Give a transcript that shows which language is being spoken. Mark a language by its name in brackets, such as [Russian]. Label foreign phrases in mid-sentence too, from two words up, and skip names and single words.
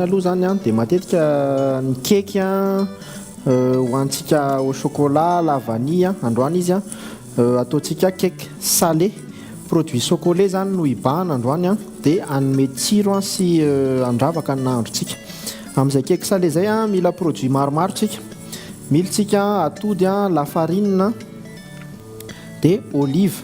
[Malagasy] aloha zany dia matetika ny keky hoantsika [French] au chocolat la vanille [Malagasy] androany izy ataontsika [French] cake salé produit Socolé [Malagasy] zany no ibahana androany dia anome tsiro sy andravaka ny nahandrontsika. Amin'izay [French] cake salé [Malagasy] zay mila produit maromaro tsika. Mila tsika atody lafarine dia olive.